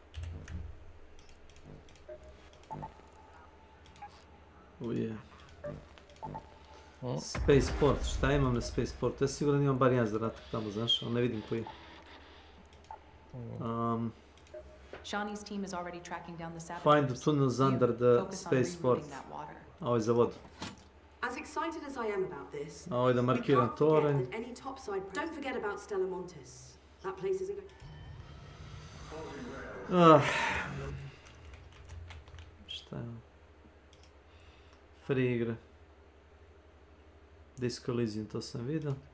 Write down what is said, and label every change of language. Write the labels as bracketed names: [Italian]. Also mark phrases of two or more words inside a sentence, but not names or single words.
[Croatian] Uje. Spaceport, šta imam na Spaceport? Ja sigurno imam bar jedan zadatak tamo, znaš, ali ne vidim koji. [English] Find the tunnels under the Spaceport. [Croatian] A ovo je za vodu. [English] As excited as I am about this, [Croatian] a ovo je da markiram toranj. [English] Don't forget about Stella Montes. That place isn't [Croatian] Šta je ovo? Free igre. Disco Elysium, to sam vidio.